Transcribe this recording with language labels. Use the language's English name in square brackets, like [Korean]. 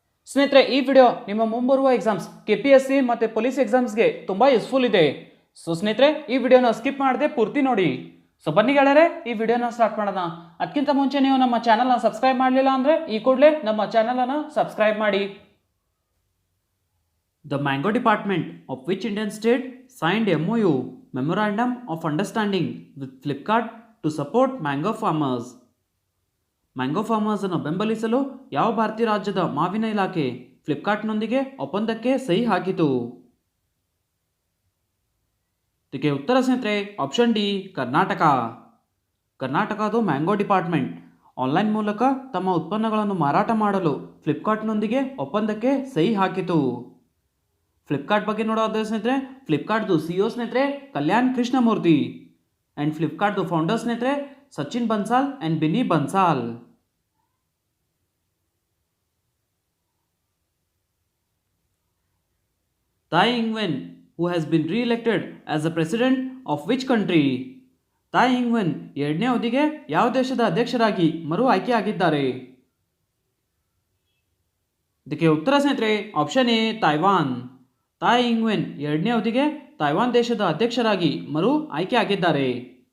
[Kannada] ಸ್ನೇಹಿತರೆ, ಈ ವಿಡಿಯೋ ನಿಮ್ಮ ಮುಂಬರುವ ಎಕ್ಸಾಮ್ಸ್ KPSC ಮತ್ತು ಪೊಲೀಸ್ ಎಕ್ಸಾಮ್ಸ್ಗೆ ತುಂಬ ಯೂಸ್ಫುಲ್ ಇದೆ. ಸೊ ಸ್ನೇಹಿತರೆ, ಈ ವಿಡಿಯೋನ ಸ್ಕಿಪ್ ಮಾಡದೆ ಪೂರ್ತಿ ನೋಡಿ. ಸೊ ಬನ್ನಿ ಗೆಳೆಯರೆ, ಈ ವಿಡಿಯೋನ ಸ್ಟಾರ್ಟ್ ಮಾಡೋಣ. ಅದಕ್ಕಿಂತ ಮುಂಚೆ ನೀವು ನಮ್ಮ ಚಾನಲ್ನ ಸಬ್ಸ್ಕ್ರೈಬ್ ಮಾಡಲಿಲ್ಲ ಅಂದರೆ ಈ ಕೂಡಲೇ ನಮ್ಮ ಚಾನಲನ್ನು ಸಬ್ಸ್ಕ್ರೈಬ್ ಮಾಡಿ. [English] The Mango Department of which Indian state signed MOU Memorandum of Understanding with Flipkart to support mango farmers. [Kannada] Mango farmers ಅನ್ನು ಬೆಂಬಲಿಸಲು ಯಾವ ಭಾರತೀಯ ರಾಜ್ಯದ ಮಾವಿನ ಇಲಾಖೆ ಫ್ಲಿಪ್ಕಾರ್ಟ್ನೊಂದಿಗೆ ಒಪ್ಪಂದಕ್ಕೆ ಸಹಿ ಹಾಕಿತು? ಇದಕ್ಕೆ ಉತ್ತರ ಸ್ನೇಹಿತರೆ ಆಪ್ಷನ್ ಡಿ, ಕರ್ನಾಟಕ. ಕರ್ನಾಟಕದ ಮ್ಯಾಂಗೋ ಡಿಪಾರ್ಟ್ಮೆಂಟ್ ಆನ್ಲೈನ್ ಮೂಲಕ ತಮ್ಮ ಉತ್ಪನ್ನಗಳನ್ನು ಮಾರಾಟ ಮಾಡಲು ಫ್ಲಿಪ್ಕಾರ್ಟ್ನೊಂದಿಗೆ ಒಪ್ಪಂದಕ್ಕೆ ಸಹಿ ಹಾಕಿತು. ಫ್ಲಿಪ್ಕಾರ್ಟ್ ಬಗ್ಗೆ ನೋಡೋದಾದ್ರೆ ಸ್ನೇಹಿತರೆ, ಫ್ಲಿಪ್ಕಾರ್ಟ್ದು CEO ಸ್ನೇಹಿತರೆ ಕಲ್ಯಾಣ್ ಕೃಷ್ಣಮೂರ್ತಿ ಆ್ಯಂಡ್ ಫ್ಲಿಪ್ಕಾರ್ಟ್ದು ಫೌಂಡರ್ ಸ್ನೇಹಿತರೆ Sachin Bansal and Bini Bansal. [English] Tsai Ingwen who has been re-elected as the president of which country? [Kannada] ತಾಯ್ ಇಂಗ್-ವೆನ್ ಎರಡನೇ ಅವಧಿಗೆ ಯಾವ ದೇಶದ ಅಧ್ಯಕ್ಷರಾಗಿ ಮರು ಆಯ್ಕೆಯಾಗಿದ್ದಾರೆ? ಇದಕ್ಕೆ ಉತ್ತರ ಸ್ನೇಹಿತರೆ ಆಪ್ಷನ್ ಎ, ತಾಯ್ವಾನ್. ತಾಯ್ ಇಂಗ್-ವೆನ್ ಎರಡನೇ ಅವಧಿಗೆ ತಾಯ್ವಾನ್ ದೇಶದ ಅಧ್ಯಕ್ಷರಾಗಿ ಮರು ಆಯ್ಕೆಯಾಗಿದ್ದಾರೆ.